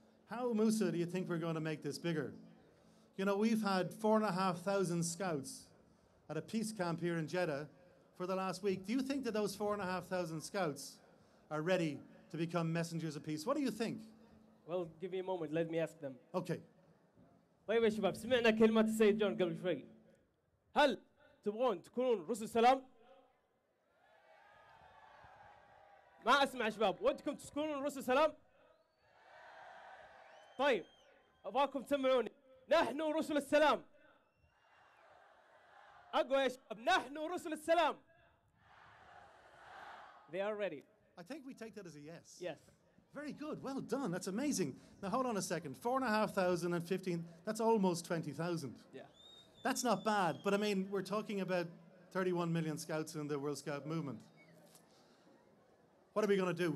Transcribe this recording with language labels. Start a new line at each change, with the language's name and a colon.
English: How, Musa, do you think we're going to make this bigger? You know, we've had 4,500 scouts at a peace camp here in Jeddha for the last week. Do you think that those 4,500 scouts are ready to become messengers of peace? What do you think? Well, give me a moment, let me ask them. Okay.
Arabic: طيب يا شباب، سمعنا كلمات السيد جون قبل شوي. هل تبغون تكونون رسل سلام؟ ما اسمع يا شباب، ودكم تكونون رسل سلام؟ طيب، ابغاكم تسمعوني. نحن رسل السلام. اقوى يا شباب، نحن رسل السلام.
English: They are ready. I think we take that as a yes. Yes. Very good. Well done. That's amazing. Now, hold on a second. 4,500 and 15, that's almost 20,000. Yeah. That's not bad. But, I mean, we're talking about 31 million scouts in the World Scout movement. What are we going to do?